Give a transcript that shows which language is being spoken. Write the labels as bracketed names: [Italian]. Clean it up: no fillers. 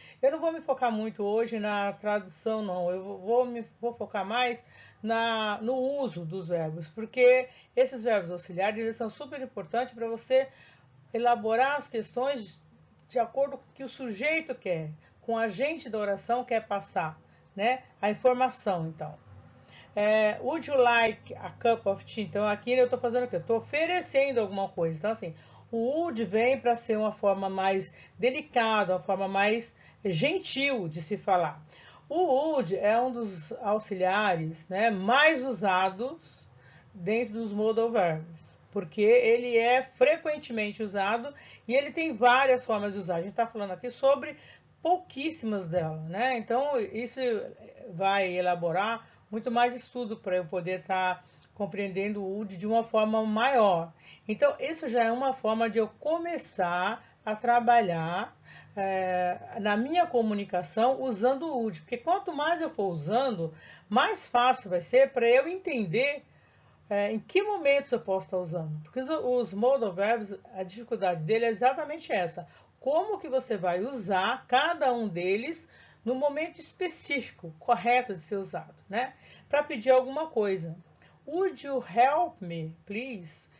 [Portuguese] Eu não vou me focar muito hoje na tradução, não. Eu vou focar mais no uso dos verbos, porque esses verbos auxiliares eles são super importantes para você elaborar as questões de acordo com o que o sujeito quer, com a agente da oração quer passar, né? A informação, então. [English] Would you like a cup of tea? [Portuguese] Então, aqui eu estou fazendo o quê? Eu estou oferecendo alguma coisa. Então, assim, o would vem para ser uma forma mais delicada, uma forma mais gentil de se falar. O would é um dos auxiliares, né, mais usados dentro dos modal verbs, porque ele é frequentemente usado e ele tem várias formas de usar. A gente está falando aqui sobre pouquíssimas delas, né? Então, isso vai elaborar muito mais estudo para eu poder estar compreendendo o would de uma forma maior. Então, isso já é uma forma de eu começar a trabalhar na minha comunicação usando o would, porque quanto mais eu for usando, mais fácil vai ser para eu entender em que momentos eu posso estar usando. Porque os modal verbs, a dificuldade dele é exatamente essa. Como que você vai usar cada um deles no momento específico, correto de ser usado, né? Para pedir alguma coisa. [English] Would you help me, please?